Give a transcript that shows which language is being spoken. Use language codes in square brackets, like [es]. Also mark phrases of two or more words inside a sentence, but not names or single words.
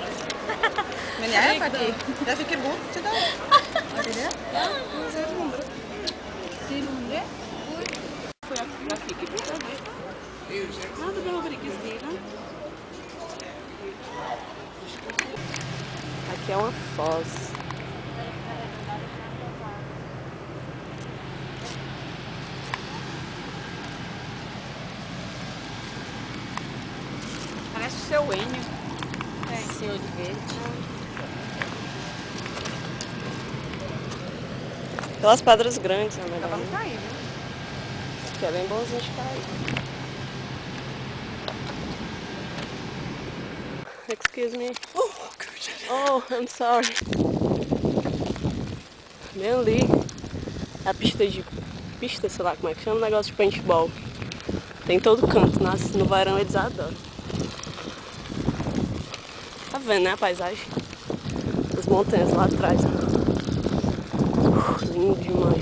[sv] Men jag är fattig. Jag fick en bok till dig. Var det det? Ja, 400. 400? Jag fick en bok av dig. Ja, du behöver inte stila. [pt] Aqui é uma foz. Parece o seu Enio. Seu de verde. Aquelas pedras grandes, né? Melhor. Vamos cair, viu? Que é bem bonzinho de cair. [en] Excuse me. Oh, I'm sorry. [pt] Bem ali. É a pista, sei lá como é que chama, um negócio de paintball. Tem todo canto, no verão eles adoram. Tá vendo, né, a paisagem? As montanhas lá atrás. Lindo demais.